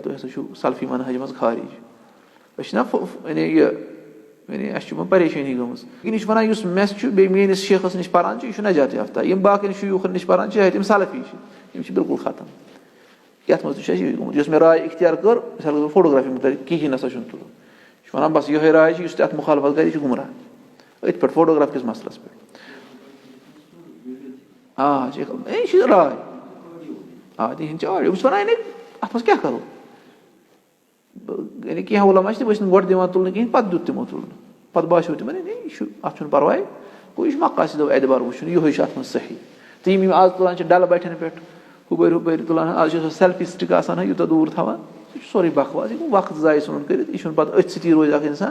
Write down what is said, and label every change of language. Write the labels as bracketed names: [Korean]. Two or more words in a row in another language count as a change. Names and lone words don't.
[Kashmiri] تُہۍ ہسا چھُو سَلفی منہج منٛز خارج أسۍ چھِنہ یعنی یہِ یعنی اَسہِ چھِ وۄنۍ پریشٲنی گٔمٕژ لیکِن یہِ چھُ وَنان یُس مےٚ چھُ بیٚیہِ میٲنِس شیخَس نِش پَران چھُ یہِ چھُ نجات یافتہ یِم باقین شیوٗخن نِش پَران چھِ چاہے تِم سَلفی چھِ یِم چھِ بِلکُل ختم یَتھ منٛز تہِ چھُ اَسہِ یِہوے گوٚمُت یۄس مےٚ راے اِختیار کٔر [Urdu] مِثال کے طور [Kashmiri] فوٹوگرافی مُتعلِق کِہیٖنۍ نسا چھُنہٕ تُلُن یہِ چھُ وَنان بَس یِہوے راے چھِ یُس تہِ اَتھ مُخالفت کَرِ یہِ چھُ گُمراہ أتھۍ پٮ۪ٹھ فوٹوگراف کِس مَسلَس پٮ۪ٹھ یہِ چھِ راے تِہِنٛدۍ چھِ آڈیو بہٕ چھُس وَنان یعنی اَتھ منٛز کیٛاہ کَرو یعنی کینٛہہ عُلما چھِ تِم ٲسۍ نہٕ گۄڈٕ دِوان تُلنہٕ کِہیٖنۍ پَتہٕ دیُت تِمو تُلنہٕ پَتہٕ باسیو تِمن یہِ چھُ اَتھ چھُنہٕ پَرواے گوٚو یہِ چھُ مقاصِدو اعتبار وٕچھُن یِہوے چھُ اَتھ منٛز صحیح تہٕ یِم آز تُلان چھِ ڈَلہٕ بَٹھٮ۪ن پٮ۪ٹھ ہُپٲرۍ تُلان آز چھُ سۄ [English] selfie stick [Kashmiri] آسان یوٗتاہ دوٗر تھاوان سُہ چھُ سورُے بکواس یہِ گوٚو وقت ضایہِ ژھٕنُن کٔرِتھ یہِ چھُنہٕ پَتہٕ أتھۍ سۭتی روزِ اکھ اِنسان